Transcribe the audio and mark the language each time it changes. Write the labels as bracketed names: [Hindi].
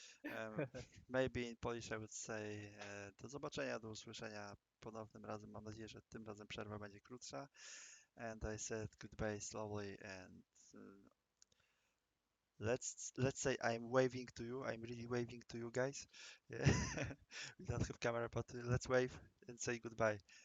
[English] Um, maybe in Polish I would say [Polish] do zobaczenia, do usłyszenia ponownym razem. Mam nadzieję, że tym razem przerwa będzie krótsza. [English] And I said goodbye slowly and uh, let's say I'm waving to you. I'm really waving to you guys. Yeah. We don't have camera, but let's wave and say goodbye.